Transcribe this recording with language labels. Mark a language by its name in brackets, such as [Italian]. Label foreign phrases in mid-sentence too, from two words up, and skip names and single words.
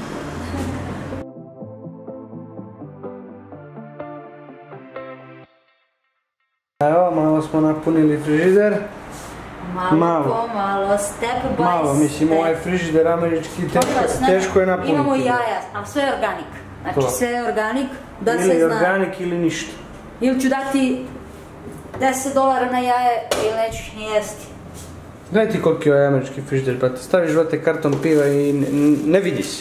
[Croatian] Evo, malo smo napunili frižider. Malo po malo, [English] step by step. [Croatian] Malo, mislim, ovaj frižider američki teško je napuniti. Imamo jaja, a sve je organik. Znači sve je organik, da se zna. Ili organik ili ništa. Ili ću dati $10 na jaje ili neću ih ni jesti. Gledaj ti koliki je ovaj američki frižider, brate. Staviš, brate, karton piva i ne vidi se.